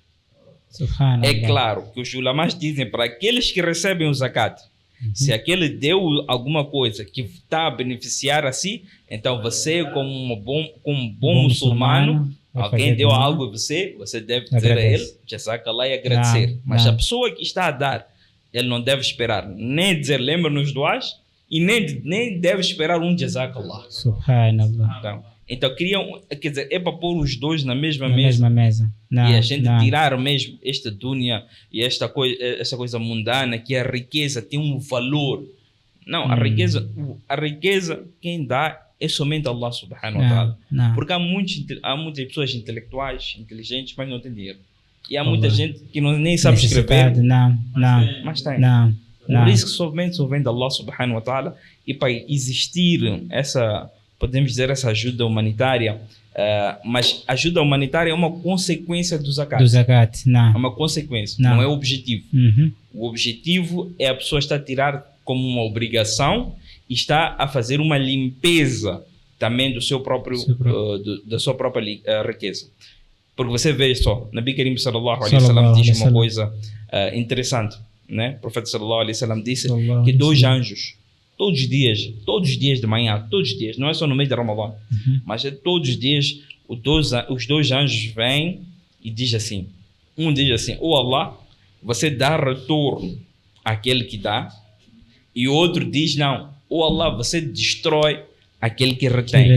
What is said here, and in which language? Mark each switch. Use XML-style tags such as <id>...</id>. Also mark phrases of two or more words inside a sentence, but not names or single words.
<pt>É claro que os ulamás dizem para aqueles que recebem o zakat, se aquele deu alguma coisa que está a beneficiar a si, então você, como um bom muçulmano, alguém deu algo a você deve dizer a ele, jazakallah, e agradecer. Mas a pessoa que está a dar, ele não deve esperar, nem dizer lembra-nos duas, e nem deve esperar um jazakallah. Subhanallah. Então quer dizer, é para pôr os dois na mesma mesa. Não, e a gente tirar mesmo esta dunya e esta coisa mundana, que a riqueza tem um valor. Não, a riqueza quem dá é somente</pt> <ar>الله سبحانه وتعالى.</ar> <pt>Porque há muitas pessoas intelectuais, inteligentes, mas não têm dinheiro. E há muita gente que nem sabe escrever. Mas tem. O risco somente vem de</pt> <ar>الله سبحانه وتعالى,</ar> <pt>e para existir podemos dizer, essa ajuda humanitária, mas ajuda humanitária é uma consequência do zakat. É uma consequência, não é o objetivo. O objetivo é a pessoa estar a tirar como uma obrigação e está a fazer uma limpeza também do seu próprio, da sua própria riqueza. Porque você vê só,</pt> <ar>نبي كريم صلى الله عليه وسلم</ar> <pt>diz uma coisa interessante, né? O profeta</pt> <ar>صلى الله عليه وسلم</ar> <pt>disse que dois anjos, todos os dias de manhã, todos os dias, não é só no mês de Ramadã, mas é todos os dias, os dois anjos vêm e diz assim, um diz assim, Allah, você dá retorno àquele que dá, e outro diz não, Allah, você destrói aquele que retém.</pt>